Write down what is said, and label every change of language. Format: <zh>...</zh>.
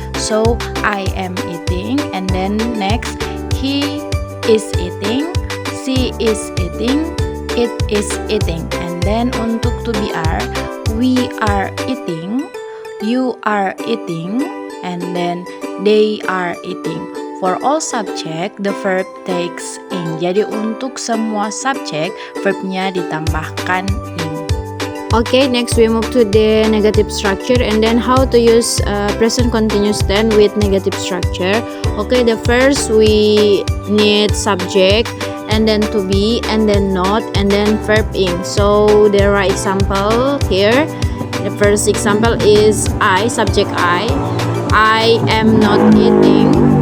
<en>So, I am eating, and then next, he is eating, she is eating, it is eating. And then untuk to be are, we are eating, you are eating, and then they are eating. For all subject, the verb takes ing.</en> <id>Jadi untuk semua subjek, verbnya ditambahkan ing.</id> <en>Okay, next we move to the negative structure and then how to use present continuous tense with negative structure. Okay, the first we need subject, and then to be, and then not, and then verb ing. So there are example here. The first example is I, subject I am not eating.</en>